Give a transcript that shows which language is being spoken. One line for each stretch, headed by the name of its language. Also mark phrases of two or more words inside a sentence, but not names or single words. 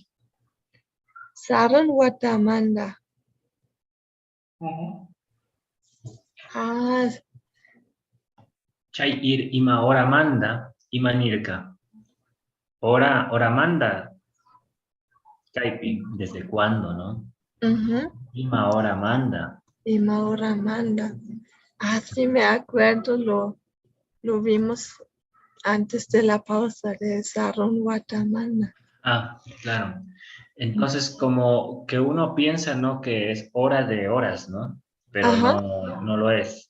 Quechua: Saran watamanda. Ah, Chay ima oramanda, ima nirka. Oramanda, caypi,
Spanish: ¿desde cuándo, no?
Quechua: Ima oramanda. Ima oramanda.
Spanish: Así me acuerdo, lo vimos antes de la pausa de
Quechua: Saron Watamanda.
Spanish: Ah, claro. Entonces, como que uno piensa, ¿no? Que es hora de horas, ¿no? Pero Ajá. no lo es.